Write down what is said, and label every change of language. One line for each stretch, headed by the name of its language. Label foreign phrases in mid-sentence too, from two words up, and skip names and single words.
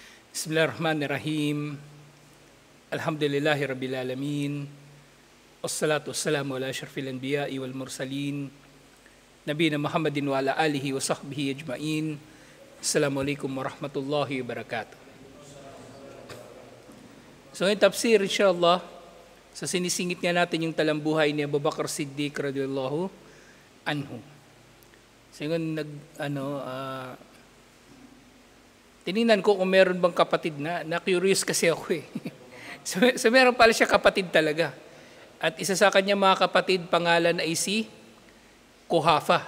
Arabic: بسم الله الرحمن الرحيم. الحمد لله رب العالمين. والصلاة والسلام على أشرف الأنبياء والمرسلين. نبينا محمد وعلى آله وصحبه أجمعين. السلام عليكم ورحمة الله وبركاته.
Filipino: So ngayon tafsir insyaAllah, sa sinisingit nga natin yung talambuhay ni Abu Bakr Siddiq
Arabic: رضي الله عنه.
Filipino: So ngayon tinignan ko kung meron bang kapatid na curious kasi ako eh. So meron pala siya kapatid talaga. At isa sa kanya mga kapatid, pangalan ay si Quhafa.